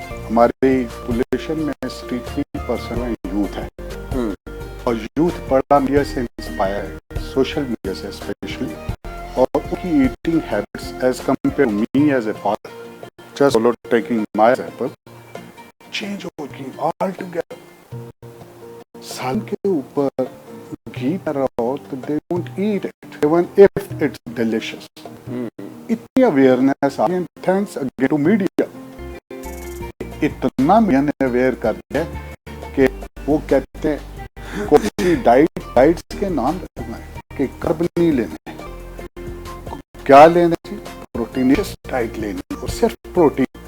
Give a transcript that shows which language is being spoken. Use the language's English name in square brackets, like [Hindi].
[Urdu] ہماری پولیشن میں 63% یوتھ ہے, اور یوتھ بڑا میڈیا سے انسپائر ہے, سوشل میڈیا سے اسپیشلی, اور ان کی eating habits [English] as compare me as a father, just taking my example, [Urdu] change ہو گئی [English] Altogether. [Urdu] سال کے اوپر گھی کر رہا ہو تو [English] They don't eat it even if it's delicious. [Urdu] اتنی اویئرنیس آ گئی, [English] Thanks again to media. [Urdu] اتنا میں نے اویئر کر دیا کہ وہ کہتے ہیں کوئی ڈائٹس کے نام رکھنا ہے کہ کرب نہیں لینے, کیا لینا چاہیے, پروٹینیس ڈائٹ لینی, اور صرف پروٹین.